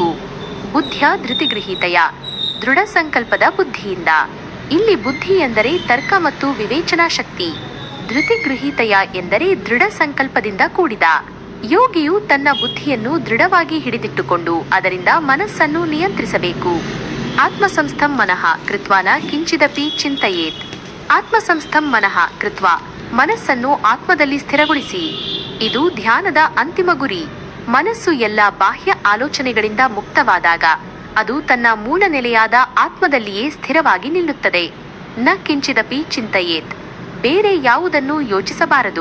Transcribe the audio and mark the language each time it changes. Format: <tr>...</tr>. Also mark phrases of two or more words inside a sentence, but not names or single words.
<sa>ಬುದ್ಧ್ಯ ಧೃತಿಗೃಹೀತಯ,</sa> <kn>ದೃಢ ಸಂಕಲ್ಪದ ಬುದ್ಧಿಯಿಂದ. ಇಲ್ಲಿ ಬುದ್ಧಿ ಎಂದರೆ ತರ್ಕ ಮತ್ತು ವಿವೇಚನಾ ಶಕ್ತಿ. ಧೃತಿಗೃಹೀತಯ ಎಂದರೆ ದೃಢ ಸಂಕಲ್ಪದಿಂದ ಕೂಡಿದ. ಯೋಗಿಯು ತನ್ನ ಬುದ್ಧಿಯನ್ನು ದೃಢವಾಗಿ ಹಿಡಿದಿಟ್ಟುಕೊಂಡು ಅದರಿಂದ ಮನಸ್ಸನ್ನು ನಿಯಂತ್ರಿಸಬೇಕು.</kn> <sa>ಆತ್ಮಸಂಸ್ಥಂ ಮನಃ ಕೃತ್ವಾ ನ ಕಿಂಚಿದಪಿ ಚಿಂತಯೇತ್. ಆತ್ಮಸಂಸ್ಥಂ ಮನಃ ಕೃತ್ವಾ,</sa> <kn>ಮನಸ್ಸನ್ನು ಆತ್ಮದಲ್ಲಿ ಸ್ಥಿರಗೊಳಿಸಿ. ಇದು ಧ್ಯಾನದ ಅಂತಿಮ ಗುರಿ. ಮನಸ್ಸು ಎಲ್ಲ ಬಾಹ್ಯ ಆಲೋಚನೆಗಳಿಂದ ಮುಕ್ತವಾದಾಗ ಅದು ತನ್ನ ಮೂಲ ನೆಲೆಯಾದ ಆತ್ಮದಲ್ಲಿಯೇ ಸ್ಥಿರವಾಗಿ ನಿಲ್ಲುತ್ತದೆ.</kn> <sa>ನ ಕಿಂಚಿದಪಿ ಚಿಂತಯೇತ್,</sa> <kn>ಬೇರೆ ಯಾವುದನ್ನು ಯೋಚಿಸಬಾರದು.</kn>